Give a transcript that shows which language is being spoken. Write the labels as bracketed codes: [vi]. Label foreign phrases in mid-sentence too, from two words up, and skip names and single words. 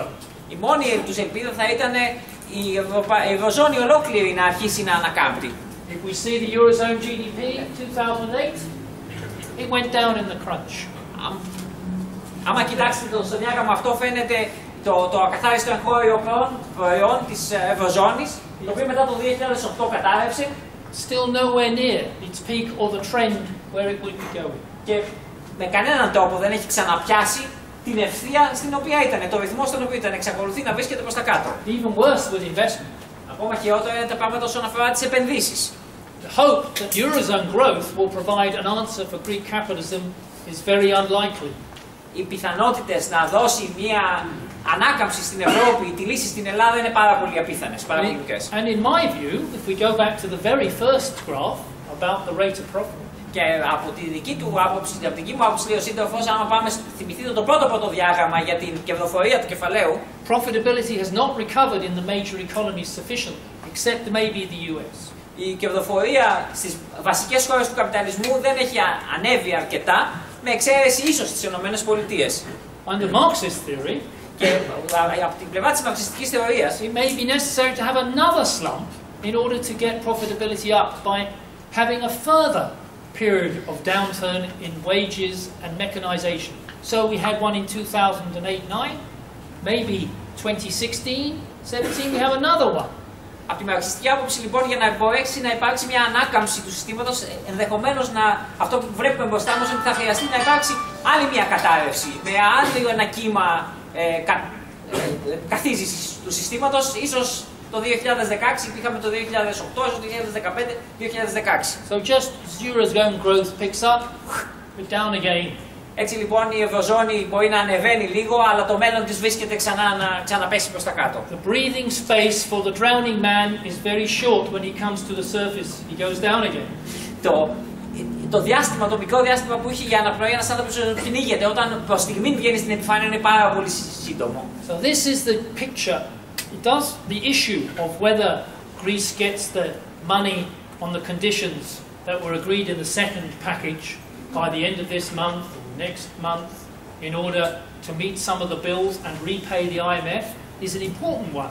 [el] Η μόνη τους ελπίδα θα ήταν η Ευρωζώνη ολόκληρη να αρχίσει να ανακάμπτει. [en] If we see the Eurozone GDP in 2008, it went down in the crunch. [el] Άμα κοιτάξετε στο διάγραμμα αυτό φαίνεται το ακαθάριστο εγχώριο προϊόν της Ευρωζώνης, το οποίο μετά το 2008 κατάρρευσε. [en] Still nowhere near its peak or the trend where it would be going. [el] Και με κανέναν τρόπο δεν έχει ξαναπιάσει την ευθεία στην οποία ήταν, το ρυθμό στον οποίο ήταν, εξακολουθεί να βρίσκεται προς τα κάτω. [en] Even worse with investment. [el] Ακόμα χειρότερα είναι τα πράγματα όσον αφορά τις επενδύσεις. [en] The hope that Eurozone growth will provide an answer for Greek capitalism is very unlikely. [el] Οι πιθανότητες να δώσει μια ανάκαμψη στην Ευρώπη, τη λύση στην Ελλάδα είναι πάρα πολύ απίθανες, πάρα πολύ μικρές. [en] And in my view, if we go back to the very first graph about the rate of profit, [el] και από τη δική του άποψη, από την δική μου άποψη, λέει ο σύντροφος, άμα πάμε, θυμηθείτε το πρώτο διάγραμμα για την κερδοφορία του κεφαλαίου. [en] Profitability has not recovered in the major economies sufficiently, except maybe the US. [el] Η κερδοφορία στις βασικές χώρες του καπιταλισμού δεν έχει ανέβει αρκετά, με εξαίρεση ίσως τις Ηνωμένες Πολιτείες. [en] Under Marxist theory, [el] και από την πλευρά της μαρξιστικής θεωρίας, [en] it may be necessary to have another slump in order to get profitability up by having a further period of downturn in wages and mechanization. So we had one in 2008-9, maybe 2016-17 we have another one. [el] Από τη μαρξιστική άποψη, λοιπόν, για να μπορέσει να υπάρξει μια ανάκαμψη του συστήματος, ενδεχομένως αυτό που βλέπουμε μπροστά μας ότι θα χρειαστεί να υπάρξει άλλη μια κατάρρευση, με άλλο ένα κύμα καθίζησης του συστήματος, ίσως το 2016, είχαμε το 2008, το 2015-2016. [en] So just as Eurozone growth picks up, we're down again. [el] Έτσι λοιπόν η Ευρωζώνη μπορεί να ανεβαίνει λίγο, αλλά το μέλλον της βρίσκεται ξανά να ξαναπέσει προς τα κάτω. [en] The breathing space for the drowning man is very short when he comes to the surface. He goes down again. [el] Το μικρό διάστημα που είχε για αναπνοή ένας άνθρωπος που κυνήγεται όταν προς στιγμή βγαίνει στην επιφάνεια είναι πάρα πολύ σύντομο. [en] So this is the picture. It does the issue of whether Greece gets the money on the conditions that were agreed in the second package by the end of this month or next month in order to meet some of the bills and repay the IMF is an important one.